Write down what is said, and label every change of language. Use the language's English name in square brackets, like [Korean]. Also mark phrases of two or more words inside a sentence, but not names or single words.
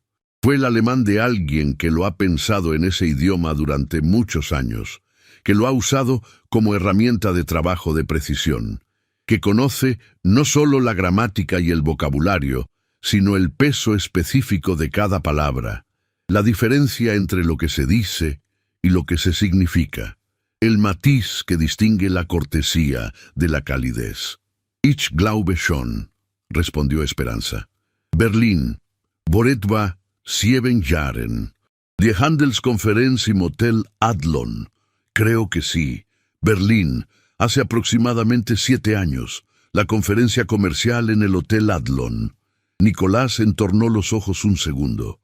[Spanish] Fue el alemán de alguien que lo ha pensado en ese idioma durante muchos años, que lo ha usado como herramienta de trabajo de precisión, que conoce no solo la gramática y el vocabulario, sino el peso específico de cada palabra, la diferencia entre lo que se dice y lo que se significa, el matiz que distingue la cortesía de la calidez. [German] «Ich glaube schon», [Spanish] respondió Esperanza. [German] «Berlín, vor etwa 7 Jahren. Die Handelskonferenz im Hotel Adlon». [Spanish] Creo que sí. Berlín, hace aproximadamente 7 años. La conferencia comercial en el Hotel Adlon. Nicolás entornó los ojos un segundo.